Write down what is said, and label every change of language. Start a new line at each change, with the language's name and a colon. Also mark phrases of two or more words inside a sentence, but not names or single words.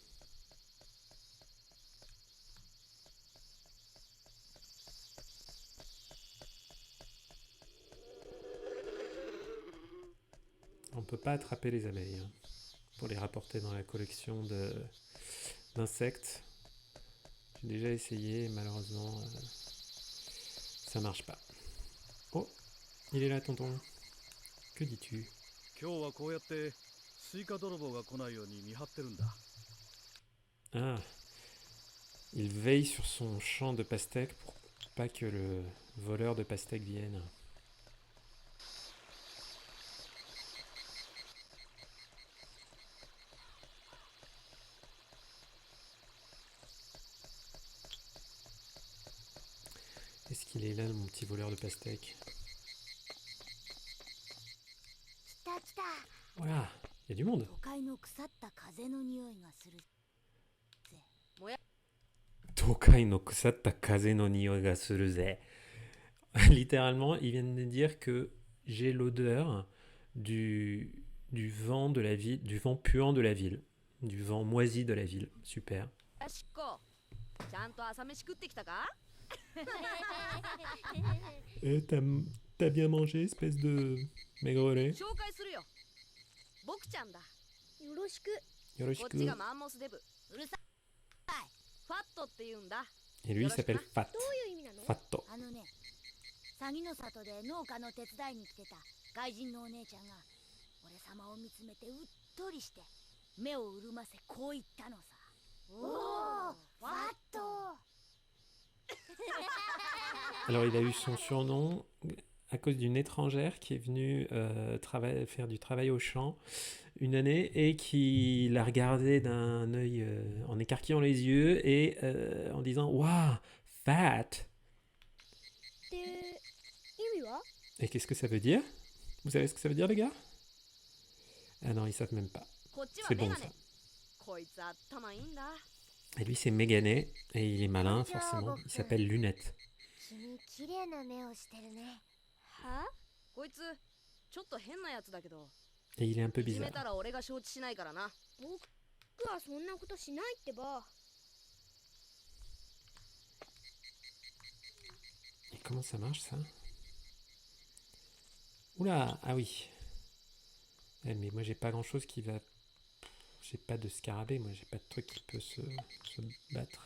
French: On ne peut pas attraper les abeilles hein, pour les rapporter dans la collection d'insectes. J'ai déjà essayé et malheureusement ça marche pas. Oh, il est là tonton. Que dis-tu?
Japanese: 今日はこうやってスイカ泥棒が来ないように見張ってるんだ。
French: Ah, il veille sur son champ de pastèques pour pas que le voleur de pastèques vienne. Est-ce qu'il est là, mon petit voleur de pastèques?
Japanese: 来た来た
French: Voilà, il y a du monde.
Japanese: 都会の腐った風の匂いがする。都会の腐った風の匂いがするぜ.
French: Littéralement, ils viennent de dire que j'ai l'odeur du vent de la ville, du vent puant de la ville, du vent moisi de la ville. Super.
Japanese: よしこちゃんと朝飯食ってきたか？
French: T'as bien mangé, espèce de maigrelet?
Japanese: 紹介するよ。僕ちゃんだ。よろしくこっ Yoroshiku. ちがマンモスデブ。うるさい。ファットって言うんだ。
French: Et lui, il s'appelle Fat.
Japanese: どういう意味なの Fatto. あのね、詐欺の里で農家の手伝いに来てた外人のお姉ちゃんが俺様を見つめてうっとりして目を潤ませこう言ったのさ。おお、ファット。
French: Alors, il a eu son surnom à cause d'une étrangère qui est venue faire du travail au champ une année et qui l'a regardé d'un œil en écarquillant les yeux et en disant « Waouh, fat !»
Japanese: って意味は
French: Et qu'est-ce que ça veut dire? Vous savez ce que ça veut dire, les gars? Ah non, ils savent même pas.
Japanese: こっちは
French: C'est
Japanese: メ
French: bon,
Japanese: ガ
French: ça.
Japanese: ネ。 こいつ頭いいんだ。
French: Et lui, c'est Méganet, et il est malin, forcément. Il s'appelle Lunette.
Japanese: 君綺麗な目をしてるね。は？こいつちょっと変なやつだけど、
French: Et il est un peu
Japanese: いじめ
French: bizarre.
Japanese: たら俺が承知しないからな。僕はそんなことしないってば。
French: Et comment ça marche, ça? Oula, ah oui. Ouais, mais moi, j'ai pas grand-chose qui va... J'ai pas de scarabée, moi, j'ai pas de truc qui peut se battre.